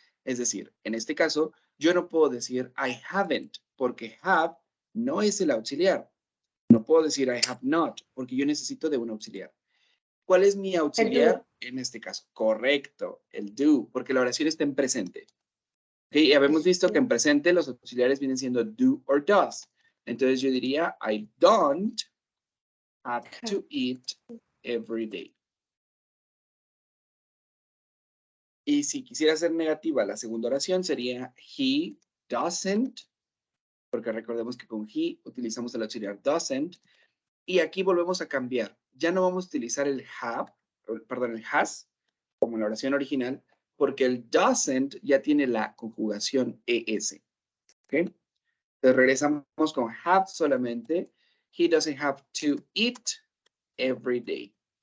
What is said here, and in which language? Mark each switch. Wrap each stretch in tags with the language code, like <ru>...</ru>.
<es>Es decir, en este caso, yo no puedo decir</es> <en>I haven't,</en> <es>porque have no es el auxiliar. No puedo decir</es> <en>I have not,</en> <es>porque yo necesito de un auxiliar. ¿Cuál es mi auxiliar en este caso? Correcto, el do, porque la oración está en presente. Okay, habíamos visto que en presente los auxiliares vienen siendo do or does. Entonces yo diría,</es> <en>I don't have to eat every day.</en> <es>Y si quisiera ser negativa, la segunda oración sería</es> <en>he doesn't,</en> <es>porque recordemos que con he utilizamos el auxiliar doesn't. Y aquí volvemos a cambiar. Ya no vamos a utilizar el have, perdón, el has, como en la oración original, porque el doesn't ya tiene la conjugación es. ¿Ok? Entonces regresamos con have solamente.</es> <en>He doesn't have to eat every day.</en>